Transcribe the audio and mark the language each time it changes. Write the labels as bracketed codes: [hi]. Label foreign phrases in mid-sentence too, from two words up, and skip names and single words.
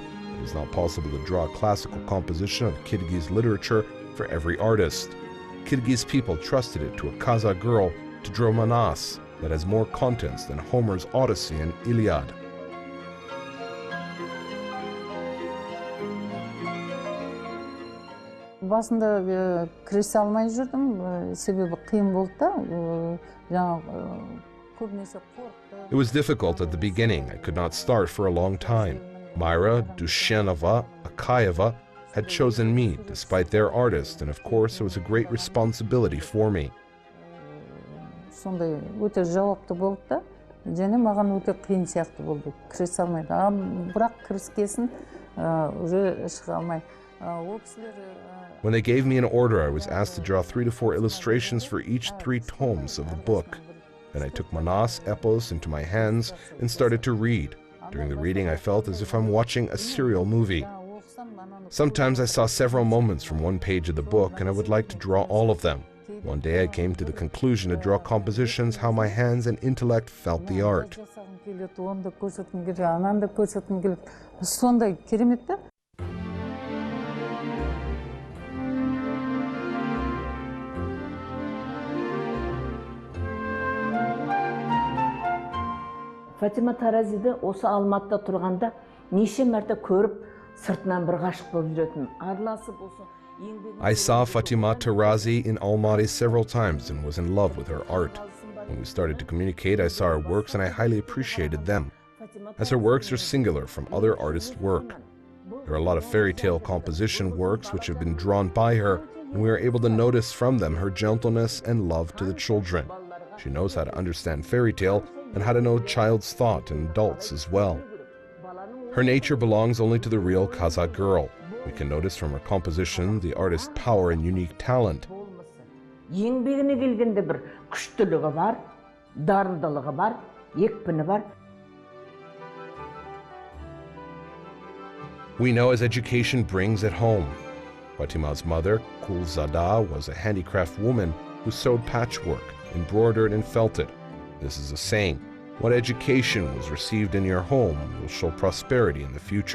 [en] It is not possible to draw a classical composition of Kyrgyz literature for every artist. Kyrgyz people trusted it to a Kazakh girl to draw Manas that has more contents than Homer's Odyssey and Iliad. [kk] Басында кірісе алмай жүрдім, себебі қиын болды да, көбінесе қорқты. [en] It was difficult at the beginning. I could not start for a long time. Myra, Dushenova, Akayeva had chosen me, despite their artist, and of course it was a great responsibility for me. [kk] Сондай өте жауапты болды да, және маған өте қиын сияқты болды, кірісе алмайды. Бірақ кіріскесін уже шыға алмай. [en] When they gave me an order, I was asked to draw 3 to 4 illustrations for each 3 tomes of the book. Then I took Manas epos into my hands and started to read. During the reading, I felt as if I'm watching a serial movie. Sometimes I saw several moments from one page of the book, and I would like to draw all of them. One day I came to the conclusion to draw compositions how my hands and intellect felt the art. [kk] Сондай керемет та. Фатима Таразиді осы Алматыда тұрғанда неше мәрте көріп, сыртынан бір ғашық болып жүретін. Араласып осы [en] I saw Fatima Tarazi in Almaty several times and was in love with her art. When we started to communicate, I saw her works and I highly appreciated them, as her works are singular from other artists' work. There are a lot of fairy tale composition works which have been drawn by her, and we are able to notice from them her gentleness and love to the children. She knows how to understand fairy tale and how to know child's thought and adults as well. Her nature belongs only to the real Kazakh girl. We can notice from her composition the artist's power and unique talent. [kk] Еңбегіне келгенде бір күштілігі бар, дарындылығы бар, екпіні бар. [en] We know as education brings it home. Fatima's mother, Kulzada, was a handicraft woman who sewed patchwork, embroidered and felted. This is a saying, what education was received in your home will show prosperity in the future.